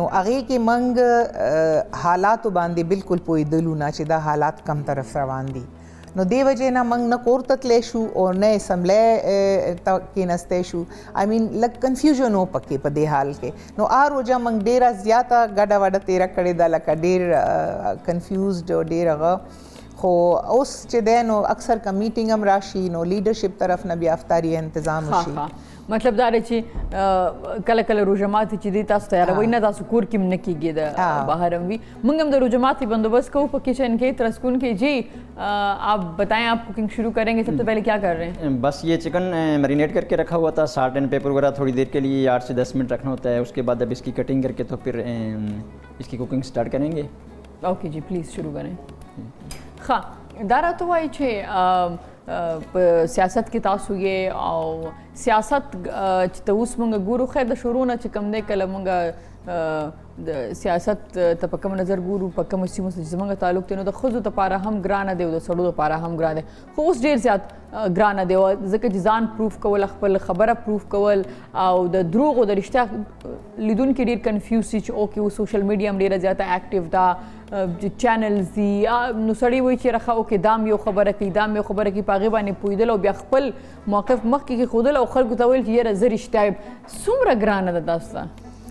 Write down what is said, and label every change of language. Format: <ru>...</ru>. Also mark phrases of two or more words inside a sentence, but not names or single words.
<ps>هغه کې منګ حالات باندې بالکل پوهېدلو نه چې دا حالات کم طرف روان دي نو دی وجه نه منګ نه کور ته تللی شو او نه اسمبلی ته کېنستی شو</ps> <en>I mean</en> <ps>لږ کنفیوژن و پکې په دې حال کې نو روجه منګ ډېره زیاته ګډه وډه تېره کړې ده لکه ډېر کنفیوزډ او ډېر هغه خو اوس چې دی نو اکثر که میټینګ هم راشي نو لیډرشپ طرف نه بیا افطاري انتظام وشي مطلب دا دی چې کله کله روزه چې دی تاسو تیاروئ نه تاسو کور کې هم نه کېږي د بهر هم وي موږ هم د روزه ماتي بندوبست کوو په کچن کې ترسکون کې</ps> <ur>جی آپ بتائیں آپ کوکنگ شروع کریں گے سب سے پہلے کیا کر رہے ہیں بس یہ چکن میرینیٹ کر کے رکھا ہوا تھا</ur> <en>salt and pepper</en> <ur>وغیرہ تھوڑی دیر کے لیے 8 سے 10 منٹ رکھنا ہوتا ہے اس کے بعد اب اس کی کٹنگ کر کے تو پھر اس کی کوکنگ سٹارٹ کریں گے اوکے جی پلیز شروع کریں</ur> <ps>ښه دا راته وایي چې په سیاست کې تاسو یې او سیاست چې ته اوس موږ ګورو خیر د شروع نه چې کوم دی کله موږ د سیاست ته په کوم نظر ګورو په کوم سیمو سره زموږ تعلق دی نو د ښځو دپاره هم ګرانه دی او د سړو دپاره هم ګرانه دی خو اوس ډېر زیات ګرانه دی ځکه چې ځان پروف کول خپل خبره پروف کول او د دروغو د رښتیا لیدونکي ډېر کنفیوز شي چې اوکې اوس</ps> <en>social media</en> <ps>هم ډېره زیاته اکټیو ده چینلز دي نو سړی وایي چې رخه اوکې دا م یو خبره کوي دا م یو خبره کوي په هغې باندې پوهېدل او بیا خپل موقف مخکې کېښودل او خلکو ته ویل چې یاره زه رښتیا یم څومره ګرانه ده تاسو ته</ps>